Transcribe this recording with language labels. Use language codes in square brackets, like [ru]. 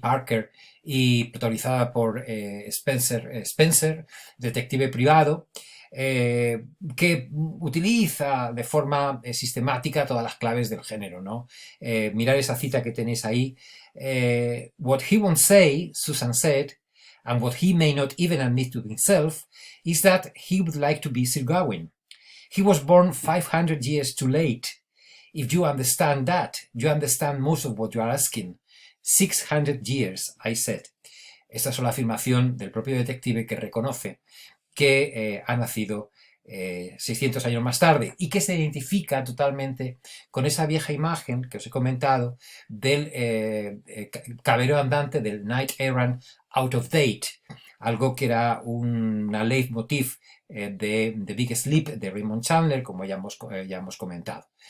[es] Parker y protagonizada por Spencer, detective privado, que utiliza de forma sistemática todas las claves del género, ¿no? Mirad esa cita que tenéis ahí. [en] What he won't say, Susan said, and what he may not even admit to himself, is that he would like to be Sir Gawain. He was born 500 years too late. If you understand that, you understand most of what you are asking. 600 years, I said. [es] Esta es la afirmación del propio detective que reconoce que ha nacido 600 años más tarde y que se identifica totalmente con esa vieja imagen que os he comentado del caballero andante, del [en] Knight Errant out of date, [es] algo que era una leitmotiv de The Big Sleep de Raymond Chandler, como ya hemos comentado.